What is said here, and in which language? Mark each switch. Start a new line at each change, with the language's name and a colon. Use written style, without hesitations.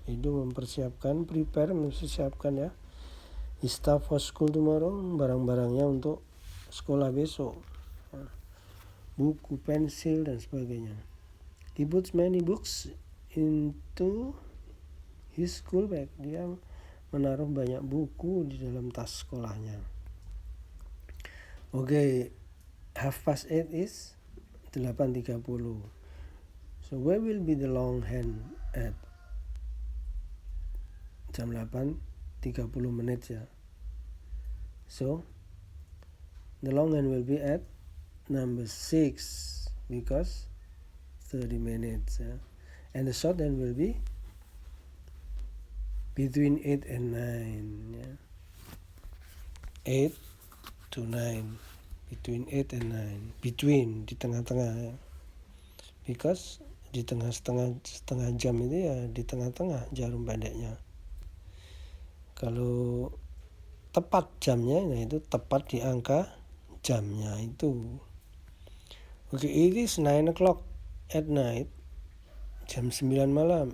Indonesian: Edo mempersiapkan ya,
English: his stuff for school tomorrow,
Indonesian: barang-barangnya untuk sekolah besok, buku, pensil, dan sebagainya.
English: He puts many books into his school bag.
Indonesian: Dia menaruh banyak buku di dalam tas sekolahnya.
English: Oke, 8:30 is 8.30. So where will be the long hand at?
Indonesian: Jam 8.30 ya.
English: So the long hand will be at number 6 because 30 minutes ya. And the short hand will be between 8 and 9 ya. 8 to 9. Between 8 and 9.
Indonesian: Between, di tengah-tengah ya. Because di setengah jam itu ya di tengah-tengah jarum pendeknya. Kalau tepat jamnya, nah itu tepat di angka jamnya itu.
English: Oke, it is 9 o'clock at night.
Indonesian: Jam 9 malam.